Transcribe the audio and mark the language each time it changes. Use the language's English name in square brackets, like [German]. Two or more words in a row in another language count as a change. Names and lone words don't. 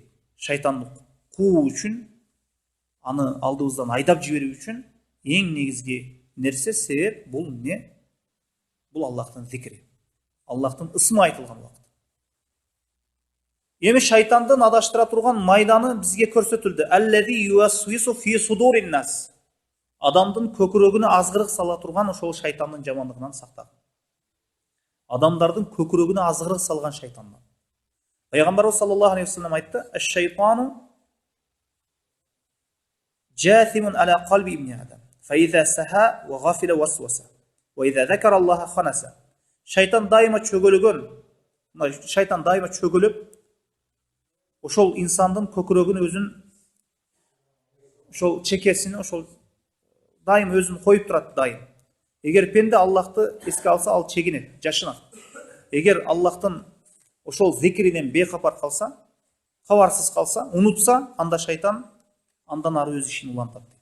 [Kyrgyz] Шайтанды куу үчүн, аны алдыбыздан айдап жиберүү үчүн эң негизги нерсе, себеп бул эмне? Бул Аллахтын зикри. Аллахтын ысмы айтылган убакыт. Эми шайтандын адаштыра турган майданы бизге көрсөтүлдү. [Arabic] الذي يوسوس في صدور الناس. [Kyrgyz] Адамдын көкүрөгүнө азгырык сала турган ошол шайтандын жамандыгынан сактагын. Адамдардын көкүрөгүнө азгырык салган шайтандан. Пайгамбарыбыз [Arabic] صلى الله عليه وسلم [Kyrgyz] айтты: [Arabic] "الشيطان جاثم على قلب ابن آدم. فإذا سها وغفل وسوس وإذا ذكر الله خنس." [Kyrgyz] Шайтан дайыма чөгөлгөн. Шайтан дайыма чөгөлүп, ошол инсандын көкүрөгүн өзүн, ошол чекесин, ошол дайым өзүн коюп турат дайым. Эгер пенде Аллахты эске алса, ал чегинет, жашынат. Эгер Аллахтын ошол зикринен бейхабар калса, кабарсыз калса, унутса, анда шайтан андан ары өз ишин улантат.